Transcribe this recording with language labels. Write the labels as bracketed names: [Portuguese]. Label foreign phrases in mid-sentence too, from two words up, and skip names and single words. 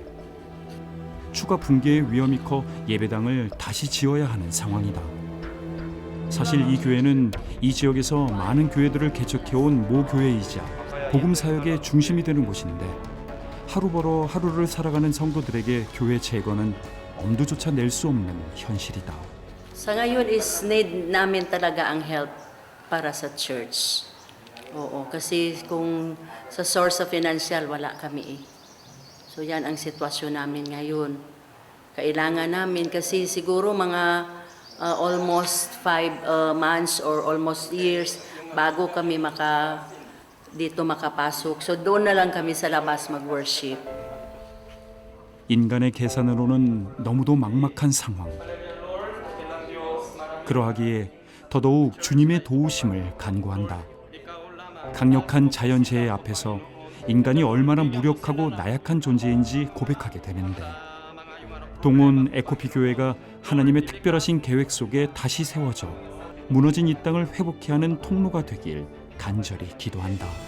[Korean] 추가 붕괴의 위험이 커 예배당을 다시 지어야 하는 상황이다. 사실 이 교회는 이 지역에서 많은 교회들을 개척해온 모교회이자 복음 사역의 중심이 되는 곳인데, 하루 벌어 하루를 살아가는 성도들에게 교회 재건은 엄두조차 낼 수 없는 현실이다. [Filipino] Sa ngayon is need namin talaga ang help para sa church. Oo, kasi kung sa [English] source of financial [Filipino] wala kami eh. So yan ang sitwasyon namin ngayon. Kailangan namin kasi siguro mga [English] almost 5 months or almost years [Filipino] bago kami dito makapasok. So doon na lang kami sa labas mag-worship. [Korean] 인간의 계산으로는 너무도 막막한 상황. 그러하기에 더더욱 주님의 도우심을 간구한다. 강력한 자연재해 앞에서 인간이 얼마나 무력하고 나약한 존재인지 고백하게 되는데, 동원 에코피 교회가 하나님의 특별하신 계획 속에 다시 세워져 무너진 이 땅을 회복케 하는 통로가 되길 간절히 기도한다.